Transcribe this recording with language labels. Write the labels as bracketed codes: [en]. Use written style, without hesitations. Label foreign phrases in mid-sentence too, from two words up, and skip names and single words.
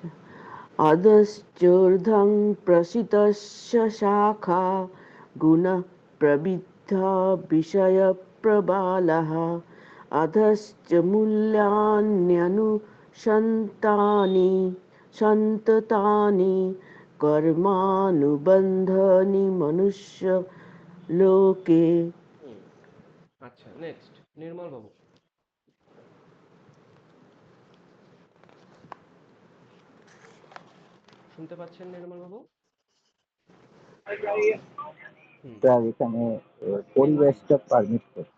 [sa] अधश्चोर्ध्वं प्रसितस्य शाखा गुणः प्रविद्धा विषयप्रबालः। अधश्च सन्ततानि कर्मानुबन्धानि मनुष्यलोके। [bn] আচ্ছা, নেক্সট নির্মল বাবু। শুনতে পাচ্ছেন নির্মল বাবু? স্যার এখানে পরিবেশটা পারমিট করছে।